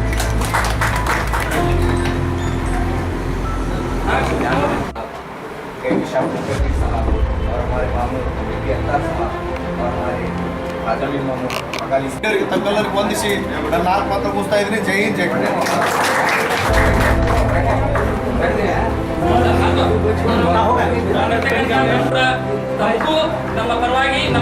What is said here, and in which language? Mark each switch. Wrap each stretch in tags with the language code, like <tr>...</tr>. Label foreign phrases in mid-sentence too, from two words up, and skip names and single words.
<hi>और हमारे मामू अख्तर साहब और हमारे आजमी मामू अकाली</hi> <kn>ತಮ್ಮೆಲ್ಲರಿಗೂ ವಂದಿಸಿ ನನ್ನ ನಾಲ್ಕು ಮಾತ್ರ ಮುಗಿಸ್ತಾ ಇದ್ದೀನಿ. ಜೈ ಹಿಂದ್ ಜೈ ಕನ್ನಡ. ತಮಗೂ ನಮ್ಮ ಪರವಾಗಿ ನಮ್ಮ</kn>